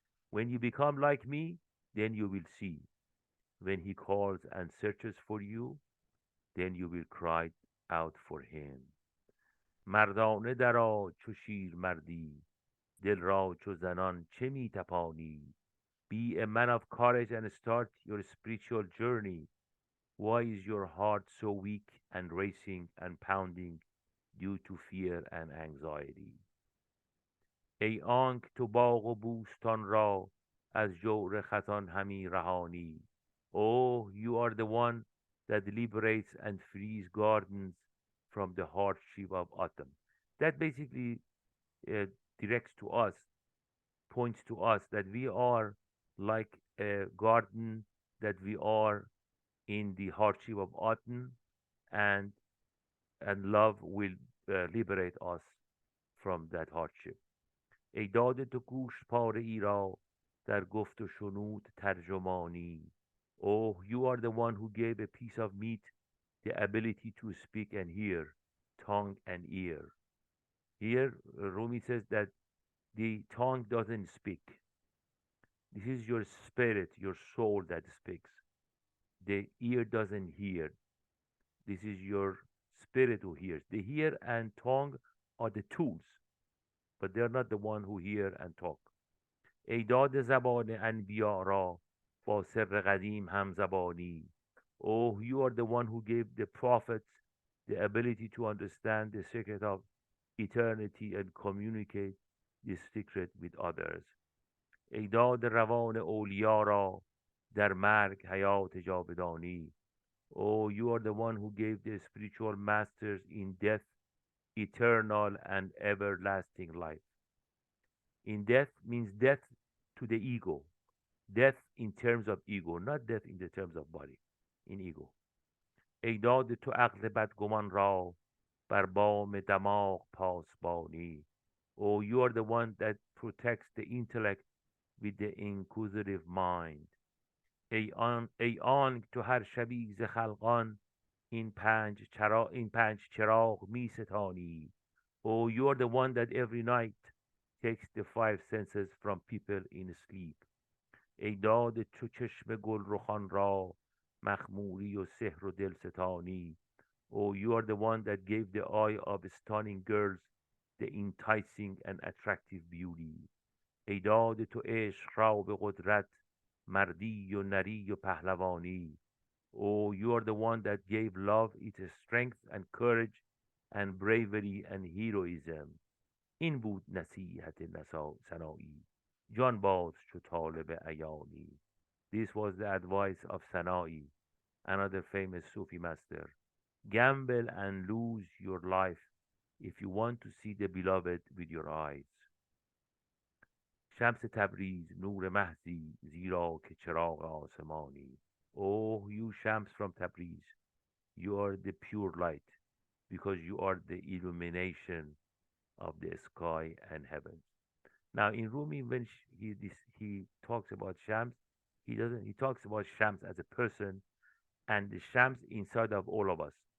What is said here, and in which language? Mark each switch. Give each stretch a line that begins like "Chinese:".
English: When you become like me, then you will see. When he calls and searches for you, then you will cry out for him.
Persian: مردانه درآ چو شیر مردی دل را چو زنان چه می تپانی.
English: Be a man of courage and start your spiritual journey. Why is your heart so weak and racing and pounding due to fear and anxiety?
Persian: ای آنک تو باغ و بوستان را از جور خزان همی رهانی.
English: Oh, you are the one that liberates and frees gardens from the hardship of autumn. That basically uh, directs to us, points to us that we are like a garden, that we are in the hardship of autumn, and love will liberate us from that hardship.
Persian: ای داده تو گوش پاره ای را در گفت و شنود ترجمانی.
English: Oh, you are the one who gave a piece of meat the ability to speak and hear, tongue and ear. Here, Rumi says that the tongue doesn't speak. This is your spirit, your soul that speaks. The ear doesn't hear. This is your spirit who hears. The ear and tongue are the tools, but they're not the one who hear and talk.
Persian: ای داد زبان انبیا را با سر قدیم همزبانی.
English: Oh, you are the one who gave the prophets the ability to understand the secret of eternity and communicate this secret with others.
Persian: ای داد روان اولیا را در مرگ حیات جاودانی.
English: Oh, you are the one who gave the spiritual masters in death eternal and everlasting life. In death means death to the ego. Death in terms of ego, not death in the terms of body, in ego.
Persian: ای داد تو عقل بدگمان را بر بام دماغ پاسبانی.
English: Oh, you are the one that protects the intellect with the inquisitive mind.
Persian: ای آن تو هر شبی ز خلقان این پنج چراغ می ستانی.
English: Oh, you are the one that every night takes the five senses from people in sleep.
Persian: ای داد تو چشم گل رخان را مخموری و سحر و دلستانی.
English: Oh, you are the one that gave the eye of stunning girls the enticing and attractive beauty.
Persian: ای داد تو عشق را به قدرت مردی و نری و پهلوانی.
English: Oh, you are the one that gave love its strength and courage and bravery and heroism.
Persian: این بود نصیحت سنایی جان باز چو طالب عیانی.
English: This was the advice of Sanai, another famous Sufi master. Gamble and lose your life if you want to see the beloved with your eyes.
Persian: شمس تبریز نور محضی زیرا که چراغ آسمانی.
English: Oh, you Shams from Tabriz, you are the pure light because you are the illumination of the sky and heaven. Now in Rumi, when he talks about Shams, he talks about Shams as a person and the Shams inside of all of us.